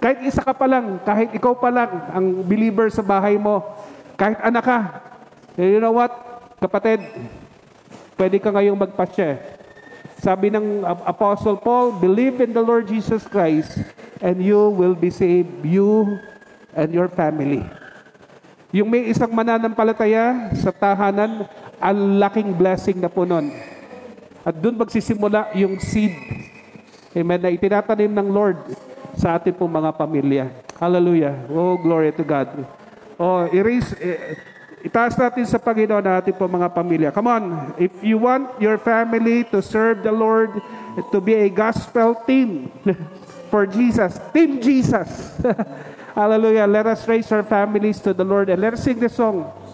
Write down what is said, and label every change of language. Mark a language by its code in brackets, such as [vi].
[tl] Kahit isa ka pa lang, kahit ikaw pa lang ang believer sa bahay mo, kahit anak ka, [en] you know what, [tl] kapatid, pwede ka ngayong magpasya. Sabi ng [en] Apostle Paul, believe in the Lord Jesus Christ and you will be saved, you and your family. [tl] Yung may isang mananampalataya sa tahanan, ang laking blessing na po nun. At doon magsisimula yung seed. Amen, na itinatanim ng Lord sa ating pong mga pamilya. Hallelujah. [en] Oh, glory to God. [tl] Oh, itaas natin sa Panginoon na ating pong mga pamilya. [en] Come on, if you want your family to serve the Lord, to be a gospel team for Jesus, Team Jesus. Hallelujah. Let us raise our families to the Lord and let us sing this song.